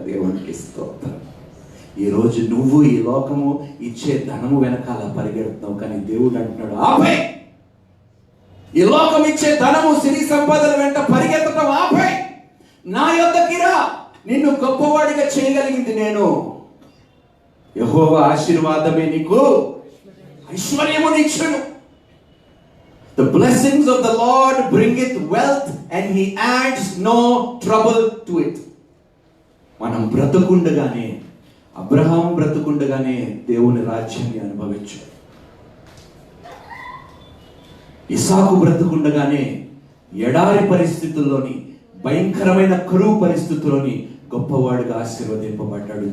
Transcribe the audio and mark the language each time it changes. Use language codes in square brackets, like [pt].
[te] దేవునికి స్తోత్రం. ఈరోజు నువ్వు ఈ లోకము ఇచ్చే ధనము వెనకాల పరిగెడుతున్నావు, కానీ దేవుడు అంటున్నాడు, ఆపే. ఈ లోకం ఇచ్చే ధనము, సిరి సంపదల వెంట పరిగెత్తడం ఆపే. నా యొద్దకి రా. నిన్ను గొప్పవాడిగా చేయగలిగింది నేను. యెహోవా ఆశీర్వాదమే నీకు ఐశ్వర్యమునిచ్చును. [en] The blessings of the Lord bringeth wealth and he adds no trouble to it. [te] మనం బ్రతుకుండగానే, అబ్రహాం బ్రతుకుండగానే దేవుని రాజ్యాన్ని అనుభవించాడు. ఇసాకు బ్రతుకుండగానే ఎడారి పరిస్థితుల్లోని, భయంకరమైన కరువు పరిస్థితుల్లోని గొప్పవాడిగా ఆశీర్వదింపబడ్డాడు.